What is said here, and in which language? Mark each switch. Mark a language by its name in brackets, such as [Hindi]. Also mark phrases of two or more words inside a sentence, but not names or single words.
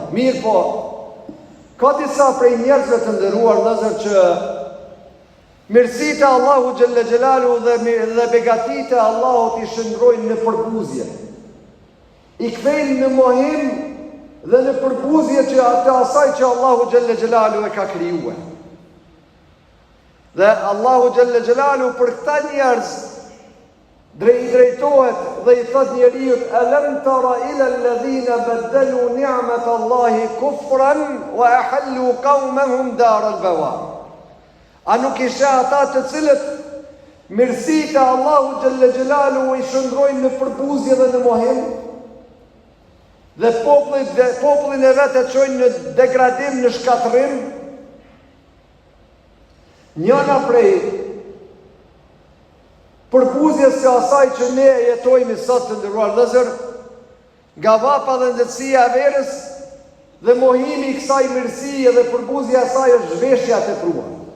[Albanian] Mirë po, ka disa prej njerëzve të nderuar vëllezër që mirësitë e Allahu [Arabic] جل جلاله [Albanian] dhe begatitë e Allahut i shndrojnë në përbuzje. I kthejnë në mohim dhe në përbuzje që atë asaj që Allahu [Arabic] جل جلاله [Albanian] e ka krijuar. Dhe Allahu [Arabic] جل جلاله [Albanian] për këta njerëz drejtohet dhe i thot njeriut: [Arabic] ألم تر إلى الذين بدلوا نعمة الله كفرا وأحلوا قومهم دار البوار. [Albanian] A nuk ishe ata të cilët mirësitë e Allahu [Arabic] جل جلاله [Albanian] i shndrojnë në përbuzje dhe në mohim, dhe popullin e vetë e çojnë në degradim, në shkatërrim? Njëna prej përbuzjes së asaj që ne jetojmë sot, të nderuar vëllezër, nga vapa dhe ndërsia e verës dhe mohimi i kësaj mirësie dhe përbuzja e saj është zhveshja e tepruar.